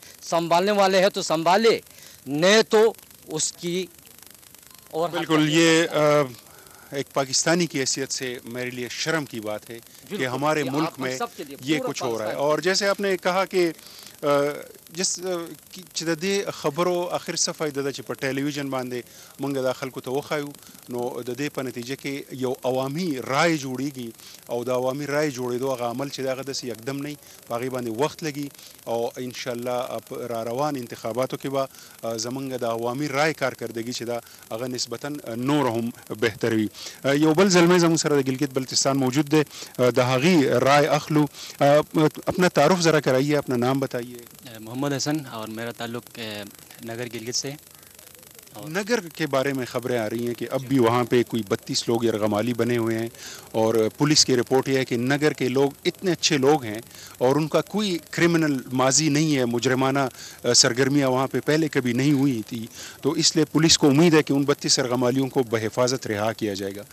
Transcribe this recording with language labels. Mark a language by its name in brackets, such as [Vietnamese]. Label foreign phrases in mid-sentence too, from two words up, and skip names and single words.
[Urdu] سنبھالنے والے ہیں تو سنبھالے نہیں تو اس کی. اور بالکل یہ ایک پاکستانی کی حیثیت سے میرے لیے شرم کی بات ہے کہ ہمارے ملک میں یہ کچھ ہو رہا ہے. اور جیسے آپ نے کہا کہ جس [Pashto] چې د دې خبرو اخر څه فایده ده چې په ټلویزیون باندې موږ د خلکو ته وښایو نو د دې په نتیجه کې یو عوامي رای جوړیږي او د عوامي رای جوړېدو هغه عمل چې دغه داسې یکدم نه په هغې باندې وخت لګي او انشاءالله را روان انتخاباتو کې به زموږ د عوامي رای کارکردګي چې ده هغه نسبتا نور هم بهتر وي. یو بل زلمی زموږ سره د ګلګت بلتستان موجود دی د هغې رای اخلو. [Urdu] اپنا تعارف ذرا کرائیے اپنا نام بتائیے. محمد حسن اور میرا تعلق نگر گلگت سے. نگر کے بارے میں خبریں آ رہی ہیں کہ اب بھی وہاں پہ کوئی 32 لوگ یرغمالی بنے ہوئے ہیں اور پولیس کی رپورٹ یہ ہے کہ نگر کے لوگ اتنے اچھے لوگ ہیں اور ان کا کوئی کرمنل ماضی نہیں ہے مجرمانہ سرگرمیاں وہاں پہ پہلے کبھی نہیں ہوئی تھی تو اس لیے پولیس کو امید ہے کہ ان 32 یرغمالیوں کو بحفاظت رہا کیا جائے گا.